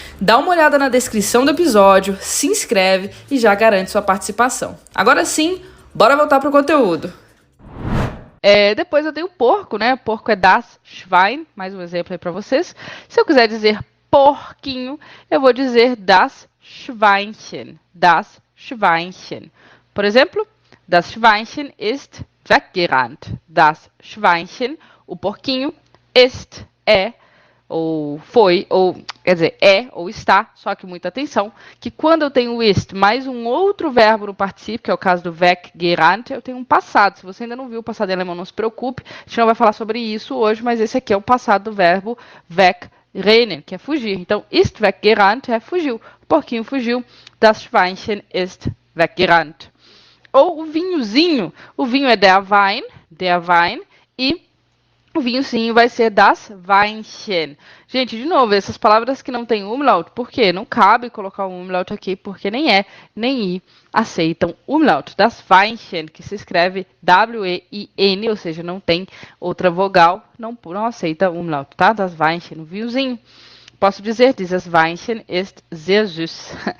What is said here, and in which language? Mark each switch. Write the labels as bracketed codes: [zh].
[pt] Dá uma olhada na descrição do episódio, se inscreve e já garante sua participação. Agora sim, bora voltar pro conteúdo. Depois eu tenho o porco, né? Porco é das Schwein, mais um exemplo aí para vocês. Se eu quiser dizer porquinho, eu vou dizer das Schweinchen. [de] Das Schweinchen. [pt] Por exemplo, [de] das Schweinchen ist weggerannt. [pt] Das Schweinchen, o porquinho, ist, ou foi, ou quer dizer, ou está, só que muita atenção, que quando eu tenho ist mais um outro verbo no particípio, que é o caso do weggerannt, eu tenho um passado. Se você ainda não viu o passado em alemão, não se preocupe, a gente não vai falar sobre isso hoje, mas esse aqui é o passado do verbo wegrennen, que é fugir. Então, [de] ist weggerannt [pt] é fugiu, o porquinho fugiu, [de] das Schweinchen ist weggerannt. [pt] Ou o vinhozinho, o vinho é der Wein, e O vinhozinho vai ser das Weinchen. Gente, de novo, essas palavras que não tem umlaut, por quê? Não cabe colocar um umlaut aqui, porque nem é, nem i aceitam umlaut. Das Weinchen, que se escreve W-E-I-N, ou seja, não tem outra vogal, não aceita umlaut, tá? Das Weinchen, o vinhozinho. Posso dizer, [de] dieses Weinchen ist sehr süß.